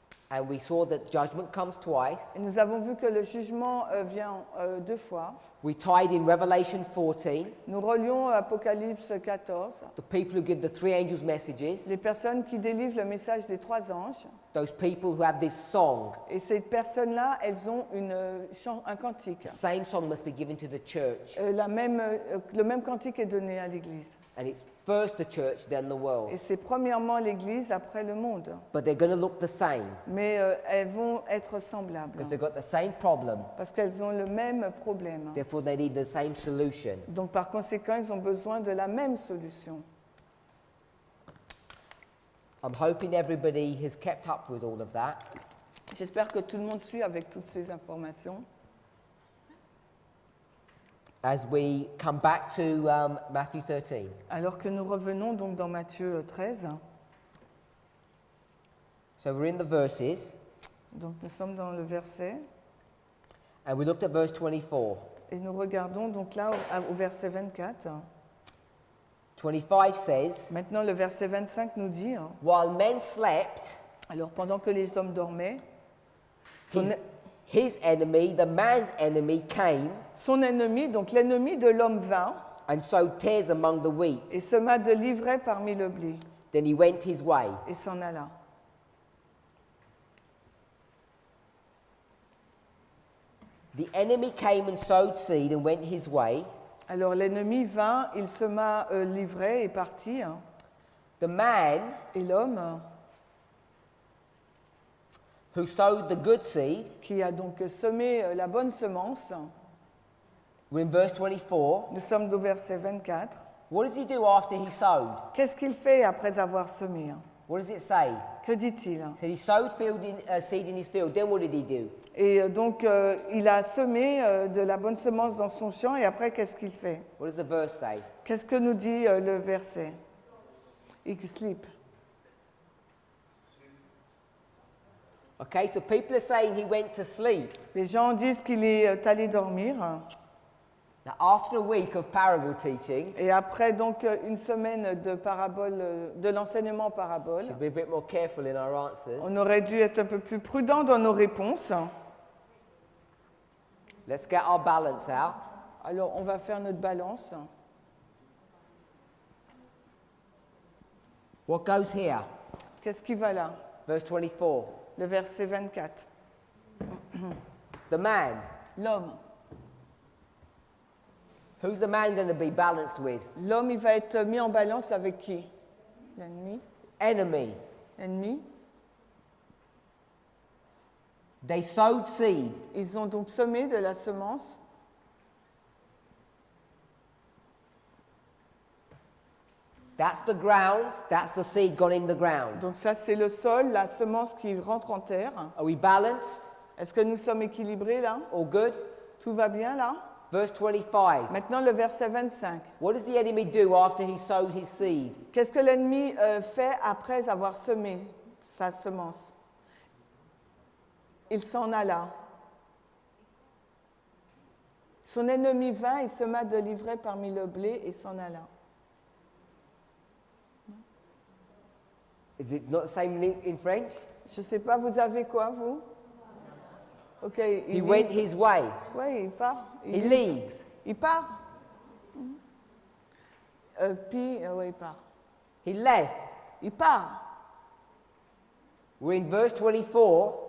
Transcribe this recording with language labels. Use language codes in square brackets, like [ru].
[en] And we saw that judgment comes twice. [fr] Et nous avons vu que le jugement vient deux fois. [en] We tied in Revelation 14, [fr] Nous relions Apocalypse 14. [en] the people who give the three angels messages, [fr] Les personnes qui délivrent le message des trois anges. [en] those people who have this song. [fr] Et ces personnes-là, elles ont un cantique. [en] The same song must be given to the church. [fr] Le même cantique est donné à l'Église. [en] And it's first the church, then the world. [fr] Et c'est premièrement l'Église, après le monde. [en] But they're going to look the same [fr] Mais elles vont être semblables. [en] because they've got the same problem. [fr] Parce qu'elles ont le même problème. [en] Therefore, they need the same solution. [fr] Donc par conséquent, ils ont besoin de la même solution. [en] I'm hoping everybody has kept up with all of that. [fr] J'espère que tout le monde suit avec toutes ces informations. [en] As we come back to Matthew 13. [fr] Alors que nous revenons donc dans Matthieu 13. [en] So we're in the verses, [fr] Donc nous sommes dans le verset. [en] and we looked at verse 24. [fr] Et nous regardons donc là au verset 24. [en] 25 says, [fr] Maintenant le verset 25 nous dit, [en] while men slept, [fr] alors pendant que les hommes dormaient, [en] his enemy, the man's enemy, came [fr] son ennemi, donc l'ennemi de l'homme vint [en] and sowed tares among the wheat. [fr] et sema de l'ivraie parmi le blé [en] Then he went his way. [fr] et s'en alla. [en] The enemy came and sowed seed and went his way. [fr] Alors l'ennemi vint, il sema l'ivraie et partit. [en] The man [fr] Et l'homme [en] who sowed the good seed, [fr] qui a donc semé la bonne semence, [en] we're in verse 24. [fr] nous sommes au verset 24. [en] What does he do after he sowed? [fr] Qu'est-ce qu'il fait après avoir semé? [en] What does it say? [fr] Que dit-il? [en] It said he sowed seed in his field. Then what did he do? [fr] Et donc il a semé de la bonne semence dans son champ et après qu'est-ce qu'il fait? [en] What does the verse say? [fr] Qu'est-ce que nous dit le verset? [en] Il sleep. Okay, so people are saying he went to sleep. [fr] Les gens disent qu'il est allé dormir. [en] Now, after a week of parable teaching, [fr] Et après donc une semaine de parabole, de l'enseignement en parabole, [en] should be a bit more careful in our answers. [fr] on aurait dû être un peu plus prudent dans nos réponses. [en] Let's get our balance out. [fr] Alors on va faire notre balance. [en] What goes here? [fr] Qu'est-ce qui va là? [en] Verse 24. [fr] Le verset 24. [en] The man. [fr] L'homme. [en] Who's the man going to be balanced with? [fr] L'homme, il va être mis en balance avec qui? L'ennemi. [en] Enemy. [fr] Ennemi. [en] They sowed seed. [fr] Ils ont donc semé de la semence. [en] That's the ground. That's the seed gone in the ground. [fr] Donc ça, c'est le sol, la semence qui rentre en terre. [en] Are we balanced? [fr] Est-ce que nous sommes équilibrés là? [en] All good? [fr] Tout va bien là? [en] Verse 25. [fr] Maintenant, le verset 25. [en] What does the enemy do after he sowed his seed? [fr] Qu'est-ce que l'ennemi fait après avoir semé sa semence? Il s'en alla. Son ennemi vint et sema de l'ivraie parmi le blé et s'en alla. [en] Is it not the same in French? [fr] Je ne sais pas, vous avez quoi, vous? [en] Ok. He went his way. [fr] Oui, il part. [en] He leaves. [fr] Il part. Puis, oui, il part. [en] He left. [fr] Il part. [en] We're in verse 24,